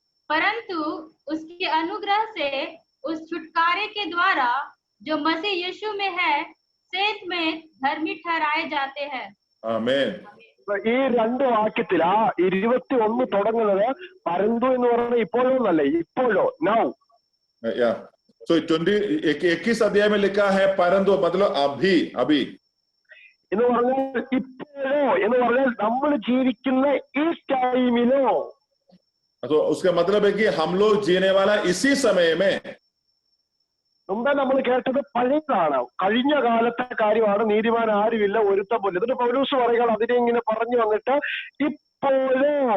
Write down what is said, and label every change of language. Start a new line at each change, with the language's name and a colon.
Hindi: परंतु उसके अनुग्रह से उस छुटकारे के द्वारा जो मसीह यीशु में है, सेत में धर्मी ठहराए जाते हैं। आमीन।
Malayalam: ഈ 2 വാക്യത്തിൽ ആ 21 തുടങ്ങുന്നത് പരന്തു എന്ന് പറയുന്നത് ഇപ്പോഴോ എന്നല്ല, ഇപ്പോഴോ, നൗ.
Hindi: So 21 अध्याय में लिखा है परंतु, मतलब अभी
Malayalam: എന്ന് പറഞ്ഞാൽ ഇപ്പോഴോ എന്ന് പറഞ്ഞാൽ നമ്മൾ ജീവിക്കുന്ന ഈ ടൈമിലോ.
Hindi: तो उसका मतलब है कि हम लोग जीने वाला इसी समय में.
Malayalam: മുമ്പേ നമ്മൾ കേട്ടത് പഴയതാണ്, കഴിഞ്ഞ കാലത്തെ കാര്യമാണ്. നീതിമാൻ ആരുമില്ല, ഒരുത്തം പോലും. എന്നിട്ട് പൗലോസ് പറയുക അതിനെ ഇങ്ങനെ പറഞ്ഞു വന്നിട്ട് ഇപ്പോഴോ.